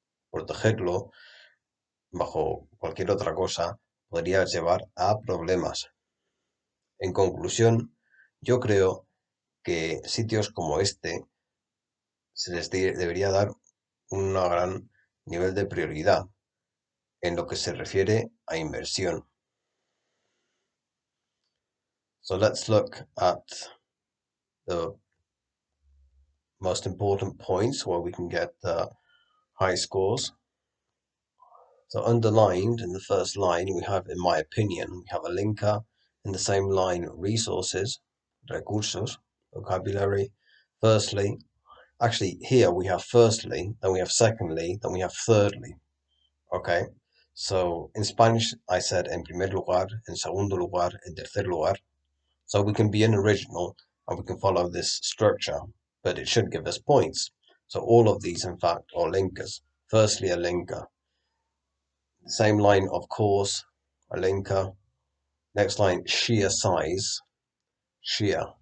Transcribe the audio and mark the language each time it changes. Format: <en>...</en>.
<es>Protegerlo bajo cualquier otra cosa podría llevar a problemas. En conclusión, yo creo que sitios como este se les debería dar un gran nivel de prioridad en lo que se refiere a inversión.</es> <en>So let's look at the most important points where we can get high scores. So underlined in the first line, we have, in my opinion, we have a linker. In the same line, resources, recursos, vocabulary. Firstly, actually here we have firstly, then we have secondly, then we have thirdly. Okay, so in Spanish I said</en> <es>en primer lugar, en segundo lugar, en tercer lugar.</es> <en>So we can be an original and we can follow this structure, but it should give us points. So all of these, in fact, are linkers. Firstly, a linker. Same line, of course, a linker. Next line, sheer size. Sheer.</en>